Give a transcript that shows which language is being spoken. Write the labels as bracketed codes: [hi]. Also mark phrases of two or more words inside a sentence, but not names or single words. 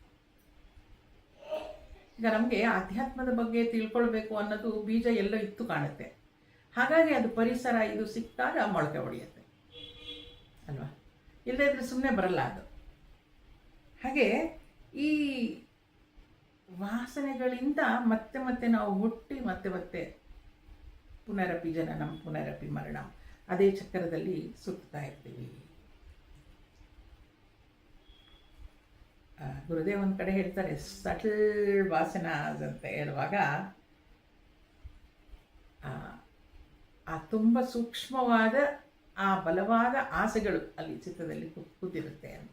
[kn] ಈಗ ನಮಗೆ ಆಧ್ಯಾತ್ಮದ ಬಗ್ಗೆ ತಿಳ್ಕೊಳ್ಬೇಕು ಅನ್ನೋದು ಬೀಜ ಎಲ್ಲೋ ಇತ್ತು ಕಾಣುತ್ತೆ, ಹಾಗಾಗಿ ಅದು ಪರಿಸರ ಇದು ಸಿಕ್ಕಾಗ ಮೊಳಕೆ ಹೊಡೆಯುತ್ತೆ ಅಲ್ವಾ, ಇಲ್ಲದೇ ಇದ್ರೆ ಸುಮ್ಮನೆ ಬರಲ್ಲ ಅದು. ಹಾಗೆ ಈ ವಾಸನೆಗಳಿಂದ ಮತ್ತೆ ಮತ್ತೆ ನಾವು ಹುಟ್ಟಿ ಮತ್ತೆ [sa] ಪುನರಪಿ ಜನನಂ ಪುನರಪಿ ಮರಣಂ, [kn] ಅದೇ ಚಕ್ರದಲ್ಲಿ ಸುತ್ತಾ ಇರ್ತೀವಿ. ಗುರುದೇವ್ ಒಂದು ಕಡೆ ಹೇಳ್ತಾರೆ, [en] subtle vasanas [kn] ಅಂತ ಹೇಳುವಾಗ ಆ ತುಂಬ ಸೂಕ್ಷ್ಮವಾದ ಆ ಬಲವಾದ ಆಸೆಗಳು ಅಲ್ಲಿ ಚಿತ್ತದಲ್ಲಿ ಕೂತಿರುತ್ತೆ ಅಂತ.